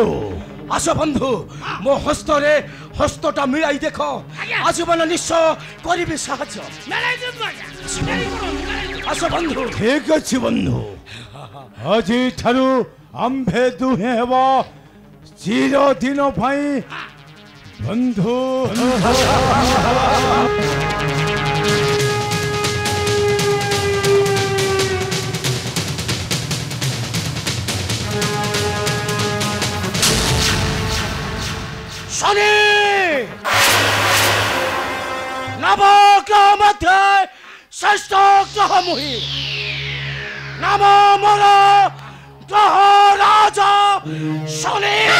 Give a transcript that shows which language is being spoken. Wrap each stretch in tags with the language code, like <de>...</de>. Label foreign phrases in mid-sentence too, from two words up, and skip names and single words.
<or>ଆସ ବନ୍ଧୁ ମୋ ହସ୍ତରେ ହସ୍ତଟା ମିଳାଇ ଦେଖ ଆଜୀବନ ନିଶ୍ଚୟ କରିବି ସାହାଯ୍ୟ ଆସ ବନ୍ଧୁ ଠିକ ଅଛି ବନ୍ଧୁ ଆଜିଠାରୁ ଆମ୍ଭେ ଦୁହେଁ ହେବ ଚିରଦିନ ପାଇଁ ବନ୍ଧୁ ଶନି ନବଗ୍ରହ ମଧ୍ୟେ ଶ୍ରେଷ୍ଠ ଗ୍ରହ ମୁହି ନାମ ମୋର ଗ୍ରହ ରାଜା ଶନି</or>